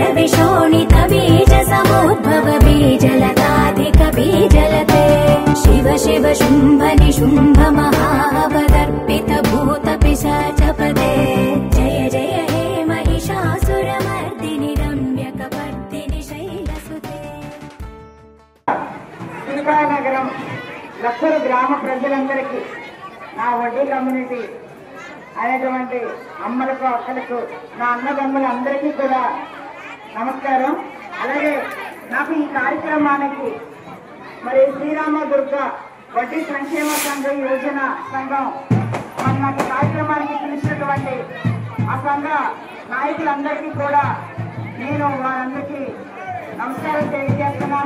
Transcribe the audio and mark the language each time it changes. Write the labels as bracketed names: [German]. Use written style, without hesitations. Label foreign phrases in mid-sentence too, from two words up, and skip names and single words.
[Sanskrit] विशोणित बीज समुद्भव बीजलताधिक बीजलते शिव शिव शुम्भ निशुम्भ महावदर्पित भूत पिशाचपदे जय जय हे महिषासुरमर्दिनि रम्यकपर्दिनि शैलसुते [Telugu] నగరం లక్కరు గ్రామ ప్రజలందరికీ నా వడ్డీ కమ్యూనిటీ అనేటువంటి అమ్మలకు అక్కలకు నా అన్నదమ్ములందరికీ కూడా నమస్కారం. అలాగే నాకు ఈ కార్యక్రమానికి మరి శ్రీరామ దుర్గ వడ్డీ సంక్షేమ సంఘ యోజన సంఘం నాకు కార్యక్రమానికి పిలిచినటువంటి ఆ సంఘ నాయకులందరికీ కూడా నేను వారందరికీ నమస్కారం తెలియజేస్తున్నాను.